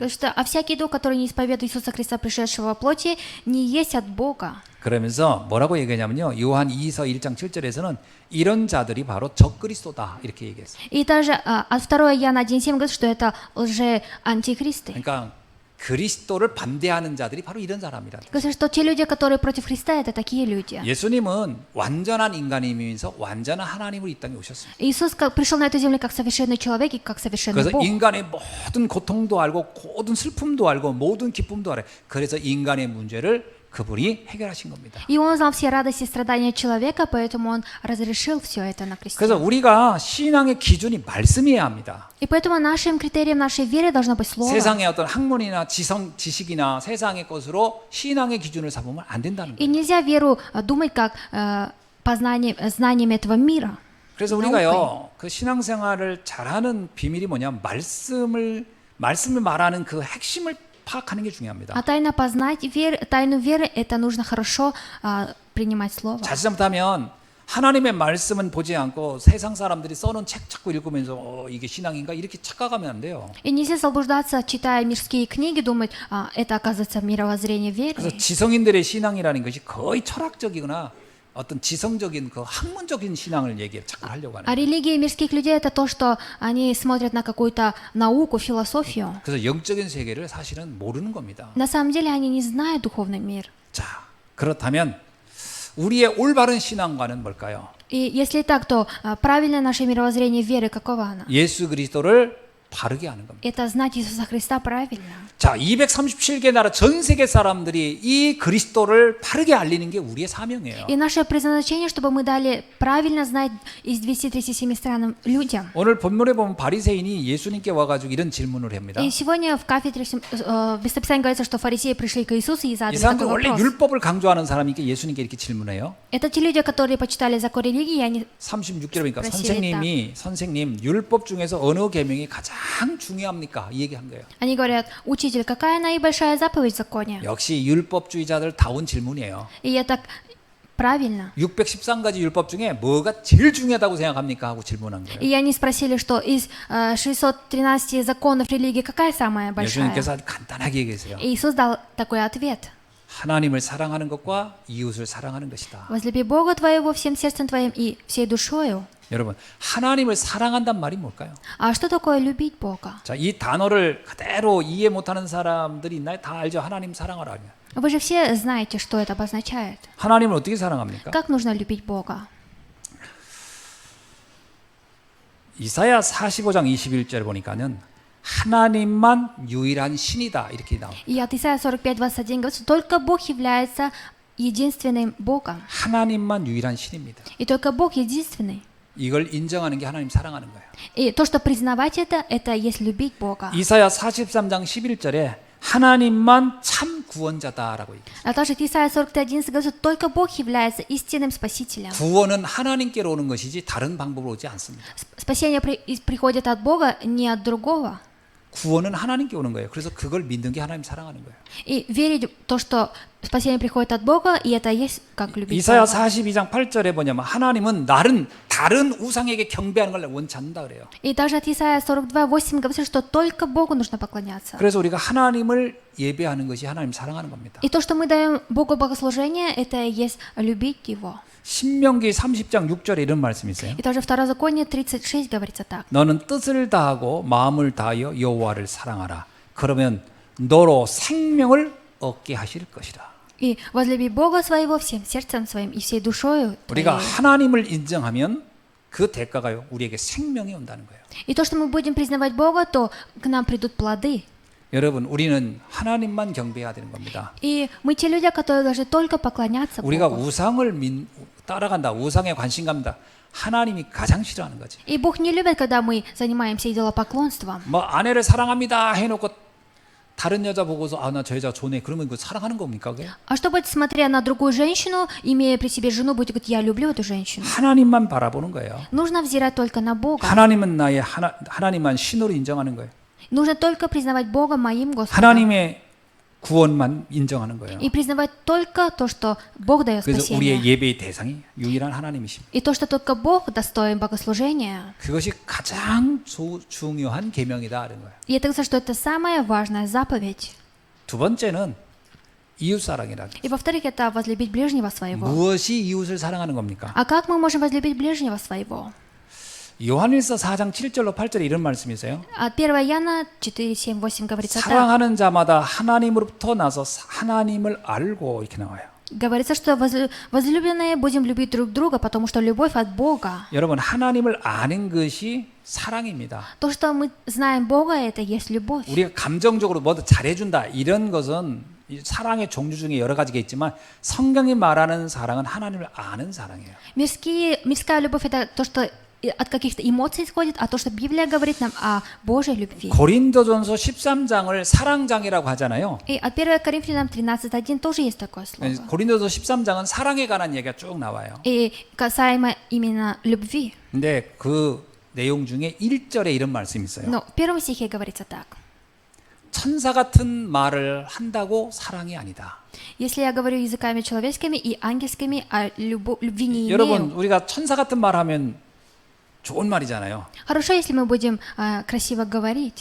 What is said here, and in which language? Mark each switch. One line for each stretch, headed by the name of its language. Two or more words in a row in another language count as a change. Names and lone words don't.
Russian: Потому что, а всякий дух, который не исповедует Иисуса Христа, пришедшего во плоти, не есть от Бога.
Korean: 그러면서 뭐라고 얘기하냐면요. 요한 2서 1장 7절에서는 이런 자들이 바로 적그리스도다. 이렇게 얘기했어요.
Russian: И также от 2 Иоанна 1.7 говорит, что это лже-антихристы.
Korean: 그러니까 그리스도를 반대하는 자들이 바로 이런 사람이라.
Russian: Говорит, что те люди, которые против Христа, это такие люди.
Korean: 예수님은 완전한 인간이면서 완전한 하나님으로 이 땅에 오셨습니다.
Russian: Иисус пришел на эту землю как совершенный человек и как совершенный
Korean: 그래서
Russian: Бог.
Korean: 인간의 모든 고통도 알고 모든 슬픔도 알고 모든 기쁨도 알아요. 그래서 인간의 문제를 그분이 해결하신 겁니다.
Russian: И он знал все радости и страдания человека, поэтому он разрешил все это на кресте.
Korean: 그래서 우리가 신앙의 기준이 말씀이어야 합니다.
Russian: И поэтому нашим критерием нашей веры должно быть слово.
Korean: 세상의 어떤 학문이나 지식이나 세상의 것으로 신앙의 기준을 삼으면 안 된다는
Russian: И
Korean: 거예요.
Russian: нельзя веру думать как знаниями этого мира.
Korean: 그래서 우리가요, 그 신앙생활을 잘하는 비밀이 뭐냐면 말씀을 말하는 그 핵심을 파악하는 게 중요합니다.
Russian: А тайно познать тайну веры, это нужно хорошо принимать слово.
Korean: 자칫 잘못하면 하나님의 말씀은 보지 않고 세상 사람들이 써놓은 책 자꾸 읽으면서 이게 신앙인가 이렇게 착각하면 안 돼요.
Russian: И нельзя заблуждаться, читая мирские книги, думать, это оказывается мировоззрение
Korean: 그래서
Russian: веры.
Korean: 지성인들의 신앙이라는 것이 거의 철학적이거나 어떤 지성적인 그 학문적인 신앙을 자꾸 하려고 하는
Russian: А
Korean: 거예요.
Russian: религия мирских людей это то, что они смотрят на какую-то науку, философию.
Korean: 그래서 영적인 세계를 사실은 모르는 겁니다.
Russian: На самом деле они не знают духовный мир.
Korean: 자, 그렇다면 우리의 올바른 신앙과는 뭘까요?
Russian: И если так, то правильное наше мировоззрение веры, какого оно?
Korean: 예수 그리스도를 바르게 하는 겁니다.
Russian: Это знать Иисуса Христа правильно.
Korean: 자, 237개 나라 전 세계 사람들이 이 그리스도를 바르게 알리는 게 우리의 사명이에요.
Russian: И наше предназначение, чтобы мы дали правильно знать из 237 стран людям.
Korean: 오늘 본문에 보면 바리새인이 예수님께 와가지고 이런 질문을 합니다.
Russian: И сегодня в кафедре в местописании говорится, что фарисеи пришли к Иисусу и
Korean: 이
Russian: задали
Korean: 사람들
Russian: такой
Korean: 원래
Russian: вопрос.
Korean: 율법을 강조하는 사람이니까 예수님께 이렇게 질문해요.
Russian: Это те люди, которые почитали закон религии, и они
Korean: 36절에 보니까
Russian: Спросили
Korean: 선생님 율법 중에서 어느 계명이 가장 중요합니까? 이 얘기한 거예요.
Russian: Они говорят, учитель, какая наибольшая заповедь в законе?
Korean: 역시 율법주의자들 다운 질문이에요.
Russian: И это правильно.
Korean: 613가지 율법 중에 뭐가 제일 중요하다고 생각합니까? 하고 질문한 거예요.
Russian: И они спросили, что из 613 законов религии какая самая большая?
Korean: 예수님께서 아주 간단하게 얘기했어요.
Russian: И Иисус дал такой ответ.
Korean: 하나님을 사랑하는 것과 이웃을 사랑하는 것이다.
Russian: Возлюби Бога твоего всем сердцем твоим и всей душою.
Korean: 여러분, 하나님을 사랑한단 말이 뭘까요?
Russian: А что такое любить Бога?
Korean: 자, 이 단어를 그대로 이해 못하는 사람들이 있나요? 다 알죠. 하나님 사랑하라.
Russian: Вы же все знаете, что это обозначает.
Korean: 하나님을 어떻게 사랑합니까?
Russian: Как нужно любить Бога?
Korean: 이사야 45장 21절 보니까는 하나님만 유일한 신이다 이렇게 나옵니다.
Russian: И от Исайя 45:21 говорится, только Бог является единственным Богом.
Korean: 하나님만 유일한 신입니다.
Russian: И только Бог единственный.
Korean: 이걸 인정하는 게 하나님 사랑하는 거예요.
Russian: И то, что признавать это есть любить Бога.
Korean: 이사야 43장 11절에 하나님만 참 구원자다라고 얘기해요.
Russian: А также Исайя 43:11 говорится, только Бог является истинным спасителем.
Korean: 구원은 하나님께로 오는 것이지 다른 방법으로 오지 않습니다.
Russian: Спасение приходит от Бога, не от другого.
Korean: 구원은 하나님께 오는 거예요. 그래서 그걸 믿는 게 하나님 사랑하는 거예요.
Russian: И верить в то, что спасение приходит от Бога, и это есть как любить
Korean: 이사야
Russian: Бога.
Korean: 42장 8절에 뭐냐면 하나님은 다른 우상에게 경배하는 걸 원치 않는다 그래요.
Russian: И также от Исайя 42:8 говорится, что только Богу нужно поклоняться.
Korean: 그래서 우리가 하나님을 예배하는 것이 하나님 사랑하는 겁니다.
Russian: И то, что мы даем Богу богослужение, это и есть любить Его.
Korean: 신명기 30장 6절에 이런 말씀이 있어요.
Russian: И также Второзаконие 36 говорится так.
Korean: 너는 뜻을 다하고 마음을 다하여 여호와를 사랑하라. 그러면 너로 생명을 얻게 하실 것이라.
Russian: И возлюби Бога своего всем сердцем своим и всей душою
Korean: 우리가
Russian: твоей.
Korean: 하나님을 인정하면 그 대가가요 우리에게 생명이 온다는 거예요.
Russian: И то, что мы будем признавать Бога, то к нам придут плоды.
Korean: 여러분, 우리는 하나님만 경배해야 되는 겁니다.
Russian: И мы те люди, которые должны только поклоняться
Korean: 우리가
Russian: Богу.
Korean: 우상을 따라간다, 우상에 관심 갖는다. 하나님이 가장 싫어하는 거지.
Russian: И Бог не любит, когда мы занимаемся идолопоклонством.
Korean: 뭐 아내를 사랑합니다 해놓고 다른 여자 보고서 나 저 여자 좋네. 그러면 그 사랑하는 겁니까 그게?
Russian: А что будет, смотря на другую женщину, имея при себе жену, будет говорить, я люблю эту женщину.
Korean: 하나님만 바라보는 거예요.
Russian: Нужно взирать только на Бога.
Korean: 하나님은 나의 하나님만 신으로 인정하는 거예요.
Russian: Нужно только признавать Бога моим Господом.
Korean: 하나님의 구원만 인정하는 거예요.
Russian: И признавать только то, что Бог дает
Korean: 그래서 우리의
Russian: спасение.
Korean: 예배의 대상이 유일한 하나님이십니다.
Russian: И то, что только Бог достоин богослужения.
Korean: 그것이 가장 중요한 계명이다 하는 거예요.
Russian: И это, что это самая важная заповедь.
Korean: 두 번째는 이웃 사랑이라.
Russian: И во-вторых, это возлюбить ближнего своего.
Korean: 무엇이 이웃을 사랑하는 겁니까?
Russian: А как мы можем возлюбить ближнего своего?
Korean: 요한일서 4장 7절로 8절에 이런 말씀이 있어요.
Russian: От 1 Иоанна 4, 7, 8 говорится так.
Korean: 사랑하는 자마다 하나님으로부터 나서 하나님을 알고 이렇게 나와요.
Russian: Говорится, что возлюбленные будем любить друг друга, потому что любовь от Бога.
Korean: 여러분 하나님을 아는 것이 사랑입니다.
Russian: То, что мы знаем Бога, это есть любовь.
Korean: 우리가 감정적으로 뭐든 잘해준다 이런 것은 이 사랑의 종류 중에 여러 가지가 있지만 성경이 말하는 사랑은 하나님을 아는 사랑이에요.
Russian: Мирская любовь это то, что от каких-то эмоций исходит, а то, что Библия говорит нам о Божьей любви.
Korean: 고린도전서 13장을 사랑장이라고 하잖아요.
Russian: И от 1 Коринфянам 13:1 тоже есть такое слово.
Korean: 고린도서 13장은 사랑에 관한 얘기가 쭉 나와요.
Russian: И касаемо именно любви.
Korean: 근데 그 내용 중에 1절에 이런 말씀이 있어요.
Russian: Но в первом стихе говорится так.
Korean: 천사 같은 말을 한다고 사랑이 아니다.
Russian: Если я говорю языками человеческими и ангельскими, а любви не
Korean: 여러분,
Russian: имею.
Korean: 우리가 천사 같은 말 하면 좋은 말이잖아요.
Russian: Хорошо, если мы будем красиво говорить.